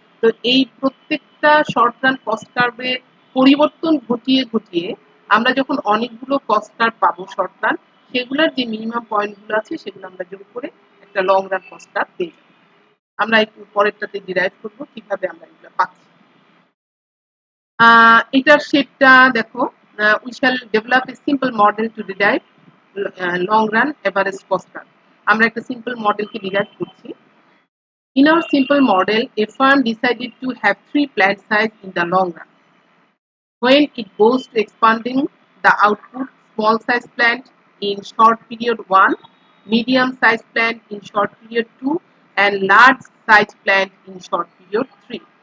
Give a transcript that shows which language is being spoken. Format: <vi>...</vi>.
<bn>তো এই প্রত্যেকটা শর্ট রান কস্ট কার্ভের পরিবর্তন ঘটিয়ে ঘটিয়ে আমরা যখন অনেকগুলো কস্ট কার্ভ পাবো শর্ট রান, সেগুলোর যে মিনিমাম পয়েন্টগুলো আছে সেগুলো আমরা যোগ করে একটা লং রান কস্ট কার্ভ পেয়ে যাবো। আমরা একটু পরেরটাতে ডিরাইভ করবো কিভাবে আমরা এগুলো পাচ্ছি। এটার শেপটা দেখো,</bn> <en>we shall develop a simple model to derive long run average cost curve.</en> <bn>আমরা একটা সিম্পল মডেলকে ডিরাইভ করছি।</bn> <en>In our simple model, a firm decided to have 3 plant size in the long run. When it goes to expanding the output, small size plant in short period 1, medium size plant in short period 2, and large size plant in short period 3.</en>